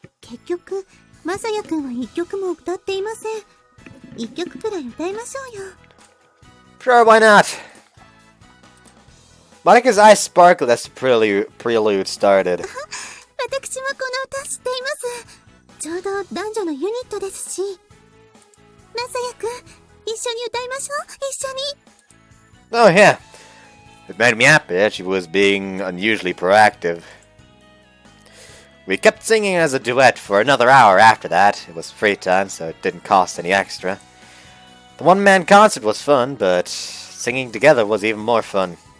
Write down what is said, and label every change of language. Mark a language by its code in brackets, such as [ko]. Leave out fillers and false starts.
[ja] 結局、まさやくんは一曲も歌っていません。一曲くらい歌いましょうよ。 [en] Sure, why not? Marika's eyes sparkled as the prelude started. [ja] 私もこの歌知っています。ちょうど男女のユニットですし。まさやくん、一緒に歌いましょう。一緒に。 [en] Oh, yeah. It made me happy that she was being unusually proactive. We kept singing as a duet for another hour after that. It was free time, so it didn't cost any extra. The one-man concert was fun, but singing together was even more fun.